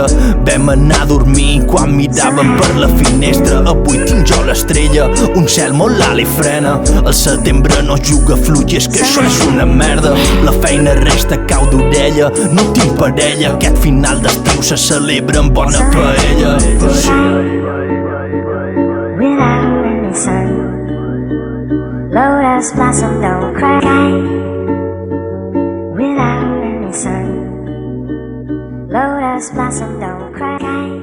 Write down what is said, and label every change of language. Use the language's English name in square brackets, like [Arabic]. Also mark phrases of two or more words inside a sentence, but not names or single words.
[Catalan] Vam anar a dormir quan miràvem per la finestra. Avui tinc jo l'estrella, un cel molt alt i frena. El setembre no juga fluix, és que això és una merda. La feina resta cau d'orella, no tinc parella. Aquest final d'estiu se celebra amb bona paella. [English] Without any sun, lotus blossom don't cry. Without any sun, lotus blossom don't cry.